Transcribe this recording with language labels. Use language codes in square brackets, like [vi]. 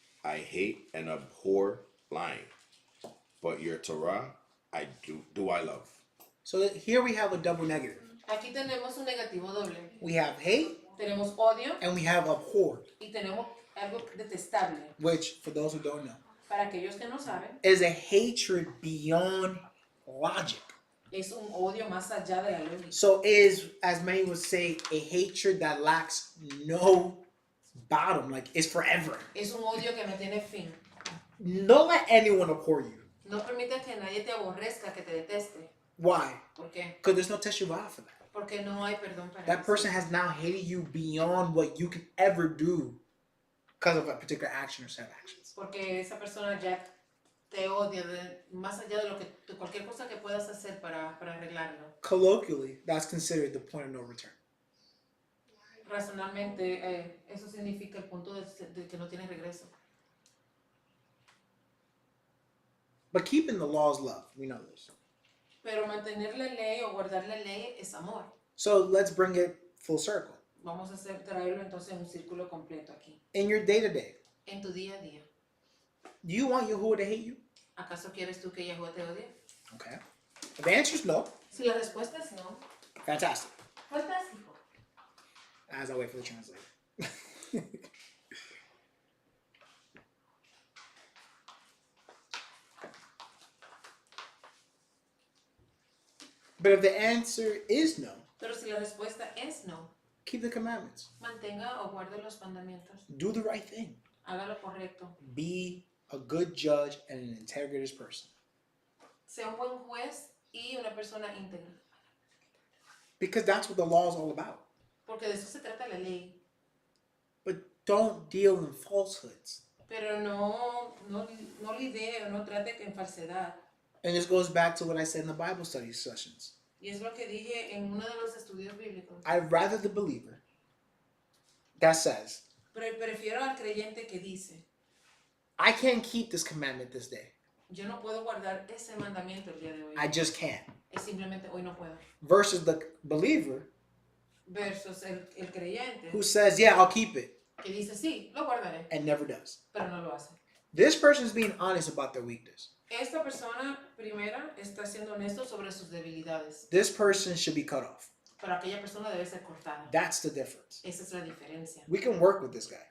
[en] I hate and abhor lying, but your Torah I love. So here we have a double negative. [es] Aquí tenemos un negativo doble. [en] We have hate [es] Tenemos odio [en] and we have abhorred, [es] y tenemos algo detestable. [en] which, for those who don't know, [es] Para aquellos que no saben, [en] is a hatred beyond logic. [es] es un odio más allá de la lógica. [en] So is, as many would say, a hatred that lacks no bottom, like it's forever. [es] Es un odio que no tiene fin. [en] Don't let anyone abhor you. [es] No permite que nadie te aborrezca, que te deteste. [en] Why? [es] ¿Por qué? [en] Because there's no teshuvah for that. [es] Porque no hay perdón para [en] That [es] eso. [en] person has now hated you beyond what you could ever do because of a particular action or set of actions. [es] Porque esa persona ya te odia más allá de lo que cualquier cosa que puedas hacer para arreglarlo. [en] Colloquially, that's considered the point of no return. [es] Razonalmente, eso significa el punto de que no tienes regreso. [en] But keeping the law is love. We know this. [es] Pero mantener la ley o guardar la ley es amor. [en] So let's bring it full circle. [es] Vamos a traerlo entonces en un círculo completo aquí. [en] In your day-to-day, [es] En tu día a día. [en] do you want Yahuwah to hate you? [es] ¿Acaso quieres tú que Yahuwah te odie? [en] Okay. If the answer is no, [es] Si la respuesta es no, [en] fantastic. [es] fantástico. [en] As I wait for the translator. But if the answer is no, [es] Pero si la respuesta es no, [en] keep the commandments. [es] mantenga o guarde los mandamientos. [en] Do the right thing. [es] Haga lo correcto. [en] Be a good judge and an integrated person. [es] Sea un buen juez y una persona íntegra. [en] Because that's what the law is all about. [es] Porque de eso se trata la ley. [en] But don't deal in falsehoods. [es] Pero no lidee o no trate en falsedad. [en] And this goes back to what I said in the Bible study sessions. [es] Y es lo que dije en uno de los estudios bíblicos. [en] I'd rather the believer that says, [es] Pero prefiero al creyente que dice, [en] I can't keep this commandment this day. [es] yo no puedo guardar ese mandamiento el día de hoy. [en] I just can't. [es] Es simplemente hoy no puedo. [en] Versus the believer [es] Versus el creyente [en] who says, yeah, I'll keep it, [es] que dice, sí, lo guardaré, [en] and never does. [es] pero no lo hace. [en] This person is being honest about their weakness. [es] Esta persona primera está siendo honesto sobre sus debilidades. [en] This person should be cut off. [es] Pero aquella persona debe ser cortada. [en] That's the difference. [es] Esa es la diferencia. [en] We can work with this guy.